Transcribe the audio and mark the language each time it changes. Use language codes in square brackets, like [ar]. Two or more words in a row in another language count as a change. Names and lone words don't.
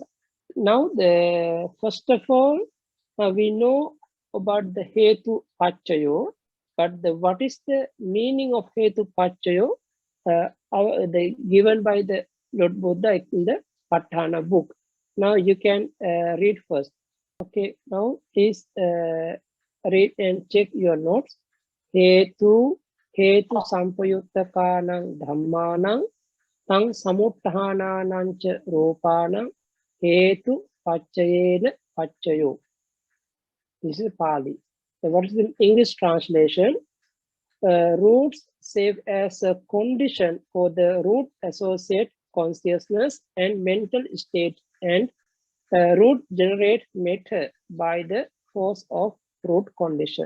[en] Now, first of all, we know about the [pi] Hetu Pachayo, [en] but what is the meaning of [pi] Hetu Pachayo [en] given by the Lord Buddha in the Patthana book. Now you can read first. Okay, now please read and check your notes. [pi] Hetu sampayuttakanang dhammanang tang samuttananang cha ropanang hetu pachayena pachayo. [en] This is Pali. So what is the English translation? Roots serve as a condition for the root associate consciousness and mental state, and root generate matter by the force of root condition.